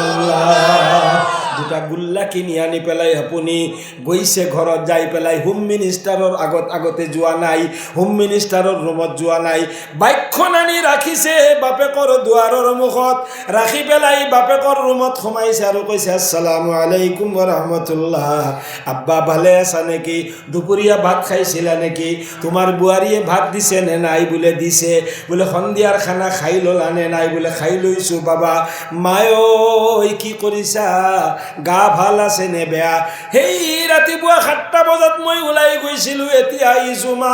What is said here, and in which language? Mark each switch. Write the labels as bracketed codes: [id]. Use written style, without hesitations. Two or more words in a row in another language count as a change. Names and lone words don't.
[as] সুবহানাল্লাহ। দুটা গুল্লা কিনি আনি পেলাই আপুনি গৈছে ঘৰত যাই পেলাই [en] home minister's [as] আগতে যোৱা নাই, [en] home minister's [as] ৰুমত যোৱা নাই, বাইকখন আনি ৰাখিছে বাপেকৰ দুৱাৰৰ মুখত, ৰাখি পেলাই বাপেকৰ ৰুমত সোমাইছে আৰু কৈছে [ar] السلام عليكم ورحمة الله. [as] আব্বা ভালে আছা নেকি? দুপৰীয়া ভাত খাইছিলা নেকি? তোমাৰ বোৱাৰীয়ে ভাত দিছে নে নাই? বোলে দিছে। বোলে সন্ধিয়াৰ খানা খাই ল'লা নে নাই? বোলে খাই লৈছোঁ বাবা। মায় কি কৰিছা? গা ভাল আছে নে বেয়া? সেই ৰাতিপুৱা 7টা বজাত মই ওলাই গৈছিলোঁ, এতিয়া আহিছোঁ মা।